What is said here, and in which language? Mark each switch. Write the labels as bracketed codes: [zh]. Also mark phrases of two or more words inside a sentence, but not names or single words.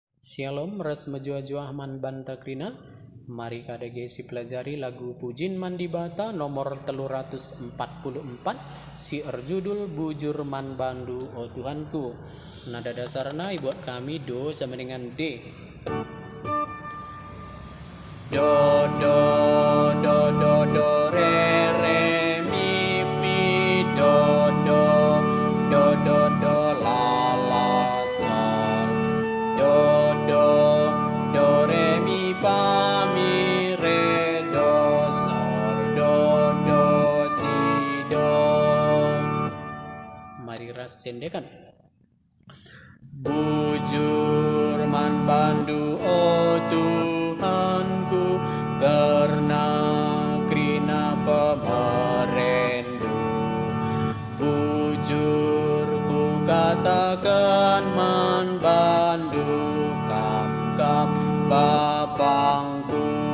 [btx] Shalom ras menjuah-juah man bantakrina. Mari kadege si pelajari lagu Pujin Mandi Bata nomor 344 si erjudul Bujur Man Bandu O Tuhanku. [id] Nada dasarna buat kami do sama dengan D. Do do do do do re re mi mi do do do do do la la sol do do do re mi fa mi re do sol do do si do. [btx] Mari ras sendekan. Bujur man bandu o Tuhanku, karena krina pemerendu. Bujur ku katakan man bandu, kam kam bapangku.